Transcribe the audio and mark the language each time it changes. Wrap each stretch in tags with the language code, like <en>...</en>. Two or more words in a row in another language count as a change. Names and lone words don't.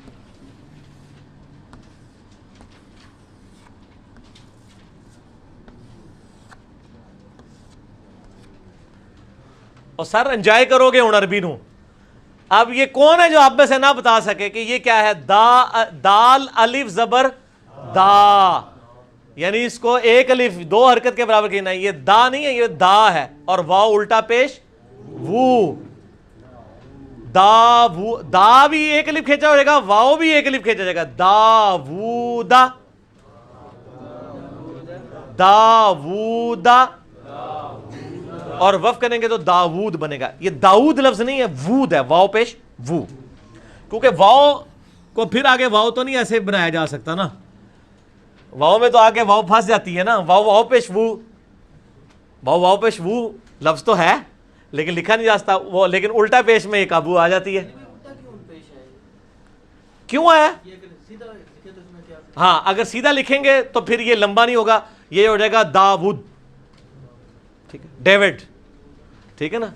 <ur>اور سر انجوائے کرو گے ہوں عربی نو۔ اب یہ کون ہے جو آپ میں سے نہ بتا سکے کہ یہ کیا ہے؟ دال الف زبر دا، یعنی اس کو ایک الف دو حرکت کے برابر کہنا ہے۔ یہ دا نہیں ہے، یہ دا ہے، اور واو الٹا پیش وو، دا وو، دا بھی ایک الف کھینچا ہو جائے گا، واو بھی ایک الف کھینچا جائے گا، دا وو دا، دا وو دا، اور وف کریں گے تو داود بنے گا۔ یہ داؤد لفظ نہیں ہے، وود ہے، واو پیش وو، کیونکہ واو کو پھر آگے واو تو نہیں ایسے بنایا جا سکتا نا، واو میں تو آگے واو پھنس جاتی ہے نا، واو پیش وو، واو پیش وو لفظ تو ہے لیکن لکھا نہیں جا سکتا وہ، لیکن الٹا پیش میں ایک ابو آ جاتی ہے۔ کیوں ہے؟ ہاں اگر سیدھا لکھیں گے تو پھر یہ لمبا نہیں ہوگا، یہ ہو جائے گا داود، ٹھیک ہے، ڈیوڈ، ٹھیک ہے نا؟</ur>